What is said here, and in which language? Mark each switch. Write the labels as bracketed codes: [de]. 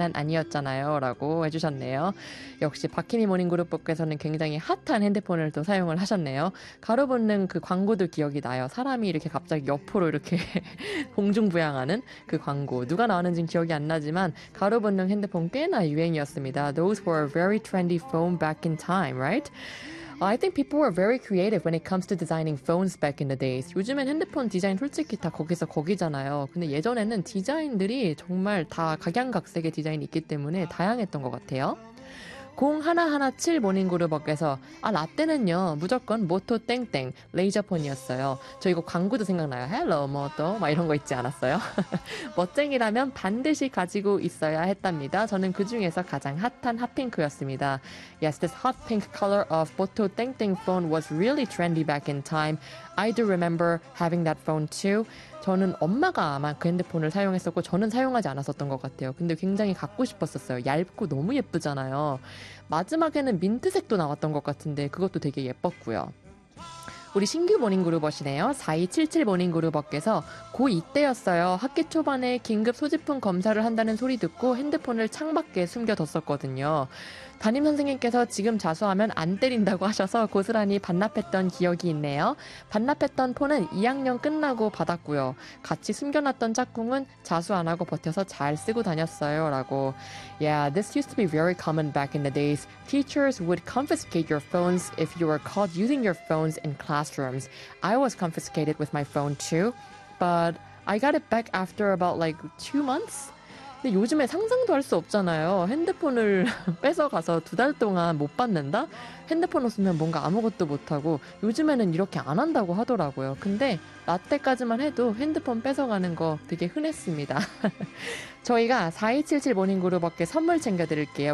[ko] 난 아니었잖아요 라고 해주셨네요. 역시 박희니 모닝그룹께서는 굉장히 핫한 핸드폰을 또 사용을 하셨네요. 가로보는 그 광고도 기억이 나요. 사람이 이렇게 갑자기 옆으로 이렇게 공중부양하는 그 광고. 누가 나왔는지는 기억이 안 나지만 가로보는 핸드폰 꽤나 유행이었습니다. [en] Those were very trendy phone back in time, right? I think people were very creative when it comes to designing phones back in the days. [ko] 요즘엔 핸드폰 디자인 솔직히 다 거기서 거기잖아요. 근데 예전에는 디자인들이 정말 다 각양각색의 디자인이 있기 때문에 다양했던 것 같아요. 0117 모닝그룹업께서 아 라떼는요 무조건 모토 땡땡 레이저폰이었어요. 저 이거 광고도 생각나요. 헬로 모토 막 이런 거 있지 않았어요? 멋쟁이라면 반드시 가지고 있어야 했답니다. 저는 그중에서 가장 핫한 핫핑크였습니다. [en] Yes, this hot pink color of Moto땡땡 phone was really trendy back in time. I do remember having that phone too. [ko] 저는 엄마가 아마 그 핸드폰을 사용했었고 저는 사용하지 않았었던 것 같아요. 근데 굉장히 갖고 싶었었어요. 얇고 너무 예쁘잖아요. 마지막에는 민트색도 나왔던 것 같은데 그것도 되게 예뻤고요. 우리 신규 모닝그룹버시네요. 4277 모닝그룹버께서 고 이때였어요. 학기 초반에 긴급 소지품 검사를 한다는 소리 듣고 핸드폰을 창밖에 숨겨뒀었거든요. 담임선생님께서 지금 자수하면 안 때린다고 하셔서 고스란히 반납했던 기억이 있네요. 반납했던 폰은 2학년 끝나고 받았고요. 같이 숨겨놨던 짝꿍은 자수 안 하고 버텨서 잘 쓰고 다녔어요. 라고. [en] Yeah, this used to be very common back in the days. Teachers would confiscate your phones if you were caught using your phones in classrooms. I was confiscated with my phone too, but I got it back after about like 2 months. [ko] 근데 요즘에 상상도 할수 없잖아요. 핸드폰을 뺏어가서 2달 동안 못 받는다? 핸드폰 없으면 뭔가 아무것도 못하고 요즘에는 이렇게 안 한다고 하더라고요. 근데 라떼까지만 해도 핸드폰 뺏어가는 거 되게 흔했습니다. 저희가 4277 모닝그룹밖에 선물 챙겨드릴게요.